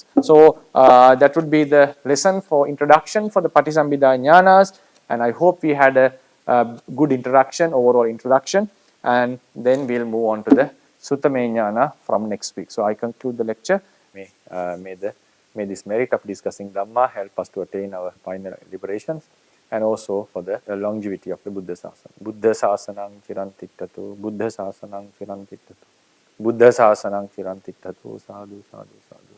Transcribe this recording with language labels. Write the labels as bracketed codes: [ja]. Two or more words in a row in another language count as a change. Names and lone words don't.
[en] So that would be the lesson for introduction for the [pi] Patisambhida Ñānas, [en] and I hope we had a good introduction, overall introduction, and then we'll move on to the [pi] Suttame Ñāna [en] from next week. So I conclude the lecture. May this merit of discussing Dhamma help us to attain our final liberations, and also for the longevity of the [pi] Buddha Sasana. Buddha Sasanang Chirantiktatu, Buddha Sasanang Chirantiktatu, Buddha Sasanang Chirantiktatu, sadhu sadhu.